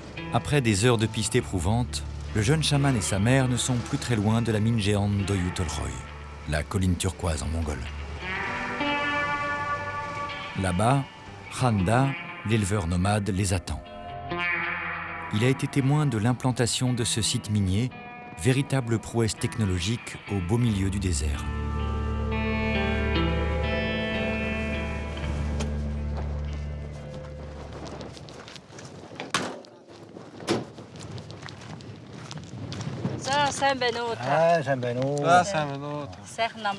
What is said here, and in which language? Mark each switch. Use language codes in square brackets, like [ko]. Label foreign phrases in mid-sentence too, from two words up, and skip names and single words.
[fr] Après des heures de piste éprouvantes, le jeune chaman et sa mère ne sont plus très loin de la mine géante d'Oyu Tolgoi, la colline turquoise en mongol. Là-bas, Khanda, l'éleveur nomade, les attend. Il a été témoin de l'implantation de ce site minier, véritable prouesse technologique au beau milieu du désert. [mn] сайн байна уу та? сайн байна уу. Сайн байна уу. Сайхан намарч.